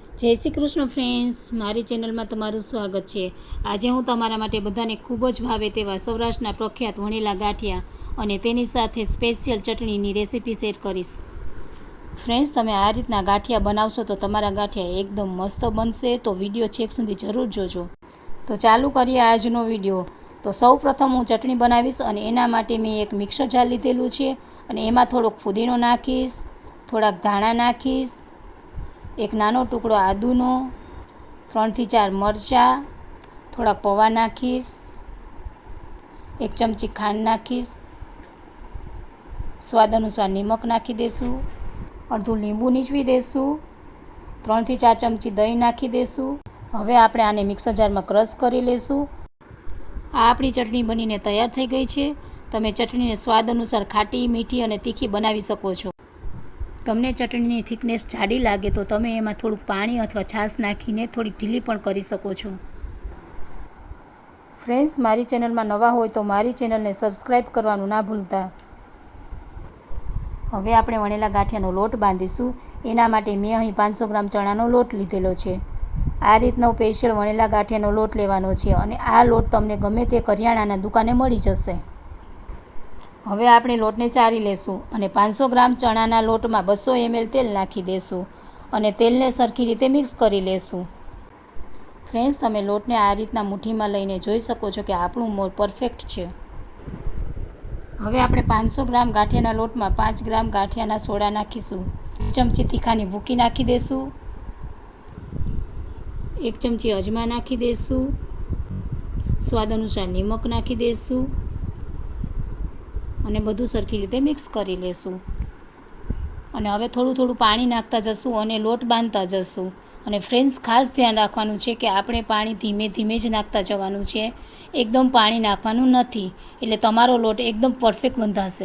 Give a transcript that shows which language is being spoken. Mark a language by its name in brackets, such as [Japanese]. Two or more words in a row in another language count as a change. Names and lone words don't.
[Gujarati] જય શ્રી કૃષ્ણ ફ્રેન્ડ્સ, મારી ચેનલમાં તમારું સ્વાગત છે। આજ હું તમારા માટે બધાને ખૂબ જ ભાવે તેવા સૌરાષ્ટ્રના પ્રખ્યાત વણેલા ગાઠિયા અને તેની સાથે સ્પેશિયલ ચટણીની રેસિપી શેર કરીશ। ફ્રેન્ડ્સ, તમે આ રીતના ગાઠિયા બનાવશો તો તમારા ગાઠિયા એકદમ મસ્ત બનશે। તો વિડિયો છેક સુધી જરૂર જોજો। તો ચાલુ કરીએ આજનો વિડિયો। તો સૌ પ્રથમ હું ચટણી બનાવીશ અને એના માટે મેં એક [English] mixer jar [Gujarati] લીધેલું છે અને એમાં થોડોક ફુદીનો નાખીશ, થોડાક ધાણા નાખીશ, એક નાનો ટુકડો આદુનો, 3 થી 4 મરચા, થોડાક પૌંવા નાખીશ, 1 ચમચી ખાંડ નાખીશ, સ્વાદ અનુસાર નિમક નાખી દેશું, અર્ધું લીંબુ નીચવી દેશું, 3 થી 4 ચમચી દહીં નાખી દેશું। હવે આપણે આને [English] mixer jar [Gujarati] માં ક્રશ કરી લેશું। આ આપણી ચટણી બનીને તૈયાર થઈ ગઈ છે। તમે ચટણીને સ્વાદ અનુસાર ખાટી, મીઠી અને તીખી બનાવી શકો છો। તમને ચટણીની થિકનેસ જાડી લાગે તો તમે એમાં થોડું પાણી અથવા છાશ નાખીને થોડી ઢીલી પણ કરી શકો છો। ફ્રેન્ડ્સ, મારી ચેનલમાં નવા હોય તો મારી ચેનલને સબ્સ્ક્રાઇબ કરવાનું ના ભૂલતા। હવે આપણે વણેલા ગાઠિયાનો લોટ બાંધીશું। એના માટે મેં અહીં 500 ગ્રામ ચણાનો લોટ લીધેલો છે। આ રીતનો સ્પેશિયલ વણેલા ગાઠિયાનો લોટ લેવાનો છે અને આ લોટ તમને ગમે તે કરિયાણાના દુકાને મળી જશે। હવે આપણે લોટને ચાળી લેશું અને 500 ગ્રામ ચણાના લોટમાં 200 ml તેલ નાખી દેશું અને તેલને સરખી રીતે મિક્સ કરી લેશું। ફ્રેન્ડ્સ, તમે લોટને આ રીતના મુઠીમાં લઈને જોઈ શકો છો કે આપણું મોણ પરફેક્ટ છે। હવે આપણે 500 ગ્રામ ગાઠિયાના લોટમાં 5 ગ્રામ ગાઠિયાના સોડા નાખીશું। 1 ચમચી તીખાની ભૂકી નાખી દેશું। 1 ચમચી અજમા નાખી દેશું। સ્વાદ અનુસાર નિમક નાખી દેશું અને બધું સરખી રીતે મિક્સ કરી લેશું। અને હવે થોડું થોડું પાણી નાખતા જશું અને લોટ બાંધતા જશું। અને ફ્રેન્ડ્સ, ખાસ ધ્યાન રાખવાનું છે કે આપણે પાણી ધીમે ધીમે જ નાખતા જવાનું છે, એકદમ પાણી નાખવાનું નથી, એટલે તમારો લોટ એકદમ પરફેક્ટ બંધાશે।